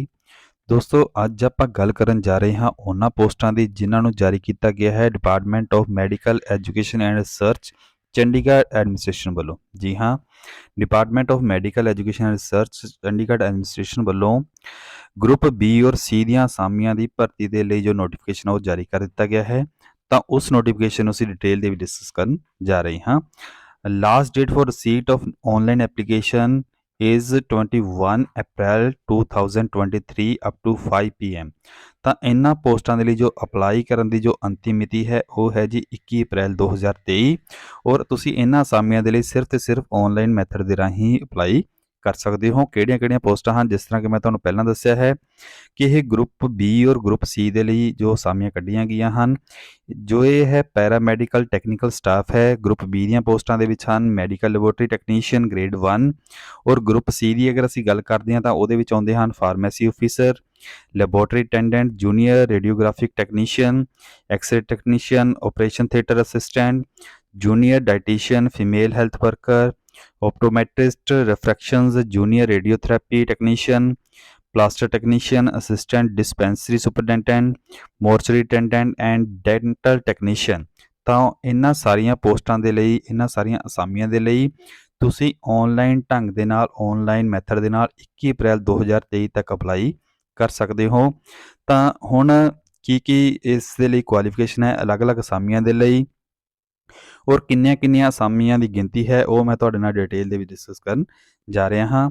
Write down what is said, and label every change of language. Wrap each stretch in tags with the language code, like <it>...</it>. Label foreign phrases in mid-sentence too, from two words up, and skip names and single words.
<pa>ਦੋਸਤੋ, ਅੱਜ ਆਪਾਂ ਗੱਲ ਕਰਨ ਜਾ ਰਹੇ ਹਾਂ ਉਹਨਾਂ ਪੋਸਟਾਂ ਦੀ ਜਿਨ੍ਹਾਂ ਨੂੰ ਜਾਰੀ ਕੀਤਾ ਗਿਆ ਹੈ ਡਿਪਾਰਟਮੈਂਟ ਆਫ ਮੈਡੀਕਲ ਐਜੂਕੇਸ਼ਨ ਐਂਡ ਰਿਸਰਚ ਚੰਡੀਗੜ੍ਹ ਐਡਮਿਨਿਸਟ੍ਰੇਸ਼ਨ ਵੱਲੋਂ। ਜੀ ਹਾਂ, ਡਿਪਾਰਟਮੈਂਟ ਆਫ ਮੈਡੀਕਲ ਐਜੂਕੇਸ਼ਨ ਐਂਡ ਰਿਸਰਚ ਚੰਡੀਗੜ੍ਹ ਐਡਮਿਨਿਸਟ੍ਰੇਸ਼ਨ ਵੱਲੋਂ</pa> <en>group B</en> <pa>ਔਰ ਸੀ ਦੀਆਂ ਅਸਾਮੀਆਂ ਦੀ ਭਰਤੀ ਦੇ ਲਈ ਜੋ ਨੋਟੀਫਿਕੇਸ਼ਨ ਉਹ ਜਾਰੀ ਕਰ ਦਿੱਤਾ ਗਿਆ ਹੈ। ਤਾਂ ਉਸ ਨੋਟੀਫਿਕੇਸ਼ਨ ਨੂੰ ਅਸੀਂ ਡਿਟੇਲ ਦੇ ਵਿੱਚ ਡਿਸਕਸ ਕਰਨ ਜਾ ਰਹੇ ਹਾਂ।</pa> <en>Last date for receipt of online application is 21 April 2023 up to 5 PM।</en> <pa>ਤਾਂ ਇਹਨਾਂ ਪੋਸਟਾਂ ਦੇ ਲਈ ਜੋ ਅਪਲਾਈ ਕਰਨ ਦੀ ਜੋ ਅੰਤਿਮ ਮਿਤੀ ਹੈ ਉਹ ਹੈ ਜੀ 21 ਅਪ੍ਰੈਲ 2023 ਔਰ ਤੁਸੀਂ ਇਹਨਾਂ ਅਸਾਮੀਆਂ ਦੇ ਲਈ ਸਿਰਫ ਤੇ ਸਿਰਫ</pa> <en>online method</en> <pa>ਦੇ ਰਾਹੀਂ ਅਪਲਾਈ ਕਰ ਸਕਦੇ ਹੋ। ਕਿਹੜੀਆਂ-ਕਿਹੜੀਆਂ ਪੋਸਟਾਂ ਹਨ? ਜਿਸ ਤਰ੍ਹਾਂ ਕਿ ਮੈਂ ਤੁਹਾਨੂੰ ਪਹਿਲਾਂ ਦੱਸਿਆ ਹੈ ਕਿ ਇਹ</pa> <en>group B</en> <pa>ਔਰ</pa> <en>group C</en> <pa>ਦੇ ਲਈ ਜੋ ਅਸਾਮੀਆਂ ਕੱਢੀਆਂ ਗਈਆਂ ਹਨ। ਜੋ ਇਹ ਹੈ</pa> <en>paramedical technical staff</en> <pa>ਹੈ।</pa> <en>group B</en> <pa>ਦੀਆਂ ਪੋਸਟਾਂ ਦੇ ਵਿੱਚ ਹਨ</pa> <en>medical laboratory technician grade 1</en> <pa>ਔਰ</pa> <en>group C</en> <pa>ਦੀ ਅਗਰ ਅਸੀਂ ਗੱਲ ਕਰਦੇ ਹਾਂ ਤਾਂ ਉਹਦੇ ਵਿੱਚ ਆਉਂਦੇ ਹਨ</pa> <en>pharmacy officer, laboratory attendant, junior radiographic technician, X-ray technician, operation theatre assistant, junior dietitian, female health worker, optometrist, refractions, junior radiotherapy technician, plaster technician, assistant dispensary superintendent, mortuary attendant and dental technician।</en> <pa>ਤਾਂ ਇਹਨਾਂ ਸਾਰੀਆਂ ਪੋਸਟਾਂ ਦੇ ਲਈ, ਇਹਨਾਂ ਸਾਰੀਆਂ ਅਸਾਮੀਆਂ ਦੇ ਲਈ ਤੁਸੀਂ ਆਨਲਾਈਨ ਢੰਗ ਦੇ ਨਾਲ,</pa> <en>online method</en> <pa>ਦੇ ਨਾਲ 21 ਅਪ੍ਰੈਲ 2023 ਤੱਕ ਅਪਲਾਈ ਕਰ ਸਕਦੇ ਹੋ। ਤਾਂ ਹੁਣ ਕੀ ਇਸ ਦੇ ਲਈ ਕੁਆਲੀਫਿਕੇਸ਼ਨ ਹੈ ਅਲੱਗ-ਅਲੱਗ ਅਸਾਮੀਆਂ ਦੇ ਲਈ ਔਰ ਕਿੰਨੀਆਂ-ਕਿੰਨੀਆਂ ਅਸਾਮੀਆਂ ਦੀ ਗਿਣਤੀ ਹੈ ਉਹ ਮੈਂ ਤੁਹਾਡੇ ਨਾਲ ਡਿਟੇਲ ਦੇ ਵਿੱਚ ਡਿਸਕਸ ਕਰਨ ਜਾ ਰਿਹਾ ਹਾਂ।</pa>